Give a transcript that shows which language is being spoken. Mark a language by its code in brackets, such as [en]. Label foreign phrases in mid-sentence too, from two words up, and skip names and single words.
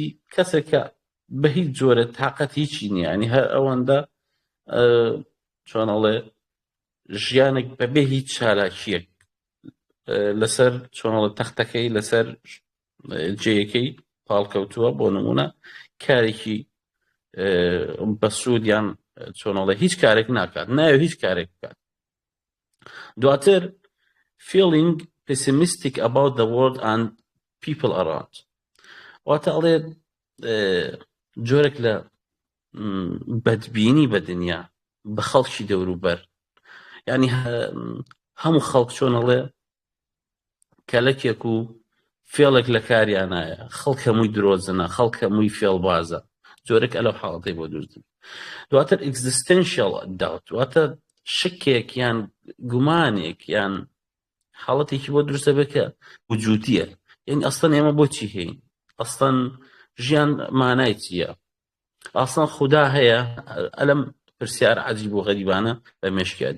[ckb] کەسێک کە بە هیچ جۆرە تااقەت هیچی نییە، ینی هەر ئەوەندە چۆنەڵێ ژیانێک بەبێ هیچ چالاکیەک لەسەر چۆنەڵە تەختەکەی لەسەر جێیەکەی پاڵکەوتووە، بۆ نمونە کارێکی بەسوود یان چۆنەڵێ هیچ کارێک ناکات، ناوێ هیچ کارێک بکات. [en] دواتر feeling pessimistic about the world and people around، [ckb] واتە ئەڵێ جۆرێک لە بەدبینی بە دنیا بە خەڵکی دەوروبەر، ینی هەموو خەڵک چۆنەڵێ کەلەکێک و فێڵێک لە کاریانایە، خەڵک هەمووی درۆزنە، خەڵک هەمووی فێڵبازە، جۆرێک ئەلەو حاڵەتەی بۆ دروستن. [en] دواتر existential doubt، [ckb] واتە شکێک یان گومانێک یان حاڵەتێکی بۆ دروستە بێت کە وجودیە، یعنی ئەسڵەن ئێمە بۆچی هەین، ئەسڵەن ژیان مانای چییە، ئەسڵەن خودا هەیە، ئەلەم پرسیار عەجیب و غەریبانە بە مێشکیادی.